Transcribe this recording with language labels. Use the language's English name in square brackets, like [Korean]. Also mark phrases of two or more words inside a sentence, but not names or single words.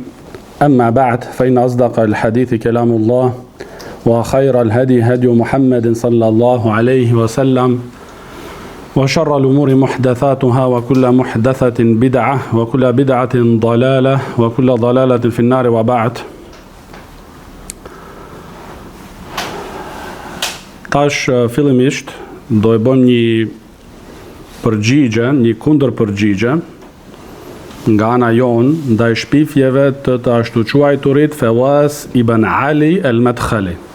[Arabic] أما بعد فإن أصدق الحديث كلام الله وخير الهدي هدي محمد صلى الله عليه وسلم وشر الأمور محدثاتها وكل محدثة بدعة وكل بدعة ضلالة وكل ضلالة في النار وبعد. [Albanian] Tash fillimisht do e bëm një përgjigje, një kundër përgjigje nga ana jonë ndaj shpifjeve të ashtu quajturit Fawaz ibn Ali al-Madkhali.